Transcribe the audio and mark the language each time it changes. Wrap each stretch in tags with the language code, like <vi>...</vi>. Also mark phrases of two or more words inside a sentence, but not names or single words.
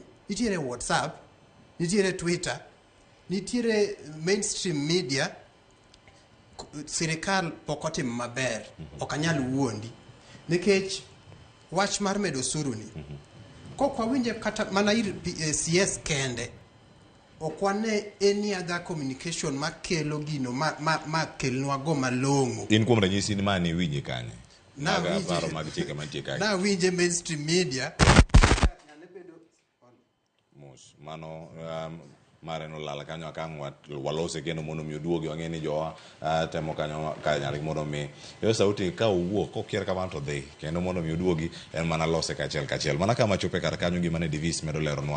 <luo>Nitiere WhatsApp, nitiere Twitter, nitiere</luo> <en>mainstream media.</en> <luo>Sirikal pok otimo maber. Ok anyal wuondi. Nikech wach mar medo usuru ni. Kok wawinje kata mana ir CS kende. Ok wane</luo> <en>any other communication</en> <luo>makelo gino ma kelnwa go malong'o. In kuom ranyisi ni mani winje kanye. Na winje</luo> <en>mainstream media.</en> <luo>Mano mare no lala kanyo akang walose kendo mondo mi oduogi wang'eni jowa temo kanyo kanyal mondo mi yo sauti ka owuok kokier kama to dhi kendo mondo mi oduogi en mana lose kachiel mana kama chope kar kanyo gima ne Davis medo leronwa.</luo>